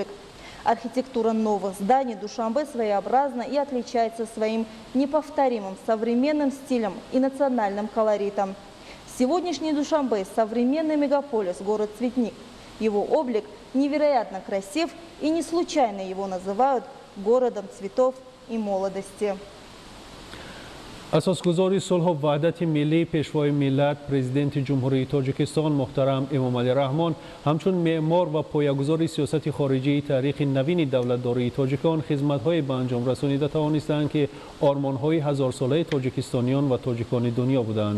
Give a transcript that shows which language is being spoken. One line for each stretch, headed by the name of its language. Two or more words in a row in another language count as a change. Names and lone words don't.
Russian: Архитектура новых зданий Душанбе своеобразна и отличается своим неповторимым современным стилем и национальным колоритом. Сегодняшний Душанбе – современный мегаполис, город-цветник. Его облик невероятно красив, и не случайно его называют городом цветов и молодости.
Tajik: اساسگزار صلح و وحدت ملی پیشوای ملت پرزیدنت جمهوری تاجیکستان محترم امامعلی رحمان همچون معمار و پایه‌گذار سیاست خارجی تاریخ نوین دولتداری تاجیکان خدمت‌های به انجام رسانیده توانستند که آرمان‌های هزار ساله تاجیکستانیان و تاجیکان دنیا بودند.